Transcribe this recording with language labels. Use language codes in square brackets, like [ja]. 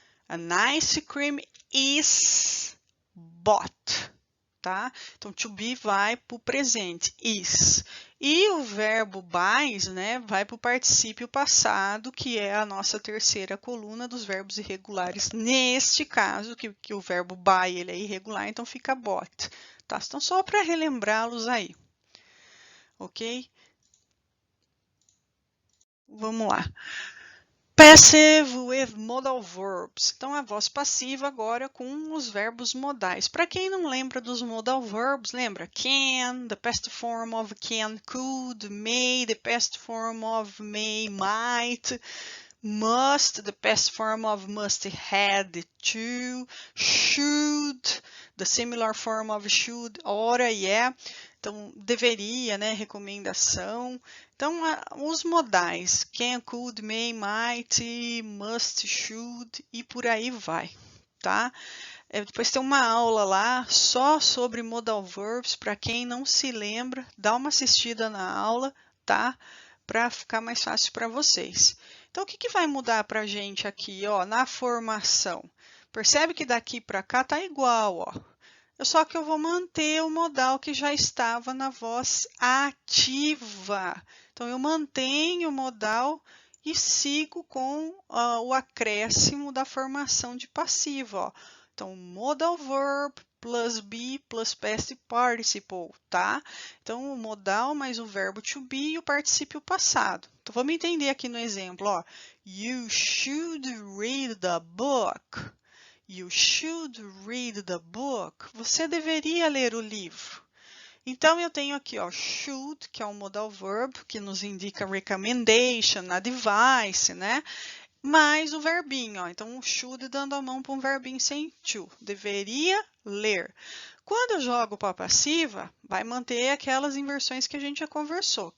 [en] An ice cream is bought, tá? [pt] Então, to be vai para o presente, is. E o verbo buys, né, vai para o particípio passado, que é a nossa terceira coluna dos verbos irregulares. Neste caso, que o verbo buy ele é irregular, então fica bought, tá? Então, só para relembrá-los aí, ok? Vamos lá. [en] Passive with modal verbs. [pt] Então, a voz passiva agora com os verbos modais. Para quem não lembra dos modal verbs, lembra? [en] Can, the past form of can, could, may, the past form of may, might, must, the past form of must, had, to, should, the similar form of should, oughta, yeah. [pt] Então, deveria, né? Recomendação. Então, os modais, can, could, may, might, must, should e por aí vai, tá? Depois tem uma aula lá só sobre modal verbs, para quem não se lembra, dá uma assistida na aula, tá? Para ficar mais fácil para vocês. Então, o que vai mudar para a gente aqui, ó, na formação? Percebe que daqui para cá tá igual, ó. Só que eu vou manter o modal que já estava na voz ativa. Então, eu mantenho o modal e sigo com o acréscimo da formação de passivo. Ó. [en] Então, modal verb plus be plus past participle, tá? [pt] Então, o modal mais o verbo to be e o particípio passado. Então, vamos entender aqui no exemplo, ó. [en] You should read the book. You should read the book. [pt] Você deveria ler o livro. Então, eu tenho aqui, ó, should, que é um modal verb, que nos indica recommendation, advice, né? Mais o verbinho, ó. Então, o should dando a mão para um verbinho sem to. Deveria ler. Quando eu jogo para a passiva, vai manter aquelas inversões que a gente já conversou.